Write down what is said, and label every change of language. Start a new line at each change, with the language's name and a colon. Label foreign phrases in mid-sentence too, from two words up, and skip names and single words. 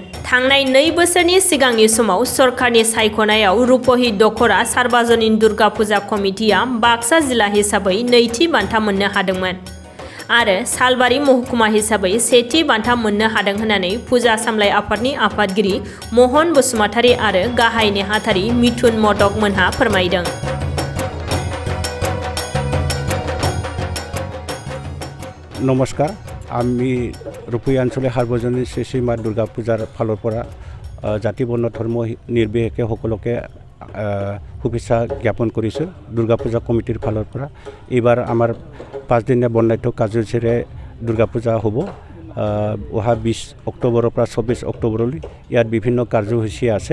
Bodo: थांनाय 2 बोसोरनि सिगांनि समाव सरकारनि सायख'नायाव रुपहि दखरा सार्वजनिक दुर्गा फुजा कमिटिया बाक्सा जिल्ला हिसाबै 2थि बान्था मोननो हादोंमोन आरो सालबारि महकुमा हिसाबै 1थि बान्था मोननो हादों होननानै फुजा सामलाय आफादनि आफादगिरि महन बसुमतारी आरो गाहाय नेहाथारि मिथुन मदक मोनहा फोरमायदों।
Assamese: নমস্কাৰ, আমি ৰুপহি आঞ্চলিক সাৰ্বজনীন শ্ৰী শ্ৰী মা দুৰ্গা পূজাৰ ফালৰ পৰা জাতি বৰ্ণ ধৰ্ম নিৰ্বিশেষে সকলোকে শুভেচ্ছা জ্ঞাপন কৰিছোঁ। দুৰ্গা পূজা কমিটিৰ ফালৰ পৰা এইবাৰ আমাৰ 5 দিনীয়া বৰ্ণাঢ্য কাৰ্যসূচীৰে দুৰ্গা পূজা হ'ব। অহা 20 অক্টোবৰৰ পৰা 24 অক্টোবৰলৈ ইয়াত বিভিন্ন কাৰ্যসূচী আছে।